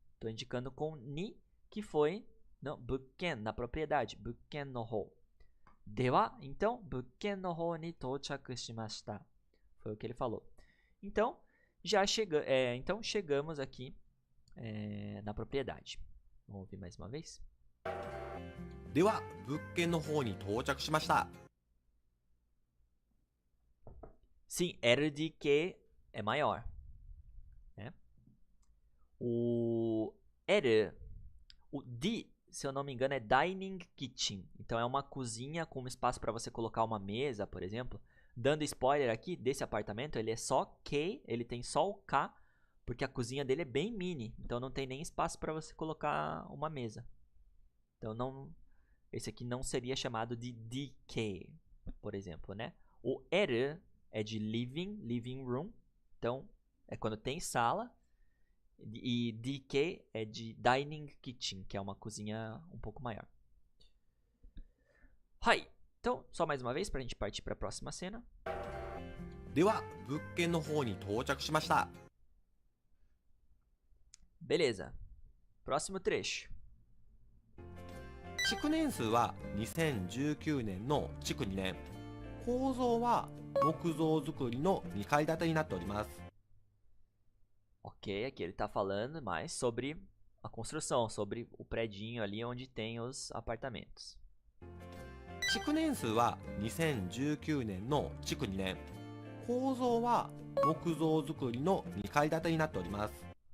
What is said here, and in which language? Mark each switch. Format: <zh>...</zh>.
<pt>Estou indicando com ni, que foi no bukken, na propriedade.</pt> <ja>Bukken no hou. Dewa,</ja> <pt>então,</pt> <ja>bukken no hou ni touchaku shimashita.</ja> <pt>Foi o que ele falou. Então, então chegamos aqui na propriedade. Vamos ouvir mais uma vez?</pt> <ja>では物件の方に到着しました。</ja> <pt>Sim, R de que é maior. Né? O R, o D, se eu não me engano, é dining kitchen. Então é uma cozinha com espaço para você colocar uma mesa, por exemplo. Dando spoiler aqui desse apartamento, ele é só K, ele tem só o K, porque a cozinha dele é bem mini. Então não tem nem espaço para você colocar uma mesa. Então esse aqui não seria chamado de DK, por exemplo, né? O R é de living room. Então, é quando tem sala. E DK é de dining kitchen, que é uma cozinha um pouco maior. Hai. Então, só mais uma vez para a gente partir para a próxima cena.</pt> <ja>では物件の方に到着しました。</ja> <pt>Beleza. Próximo trecho.</pt> <ja>築年数は2019年の築2年。構造は木造造りの2階建てになっております。</ja> <pt>Ok, aqui ele está falando mais sobre a construção, sobre o predinho ali onde tem os apartamentos.</pt> <ja>築年数は2019年の築2年。構造は木造造りの2階建てになっております。</ja>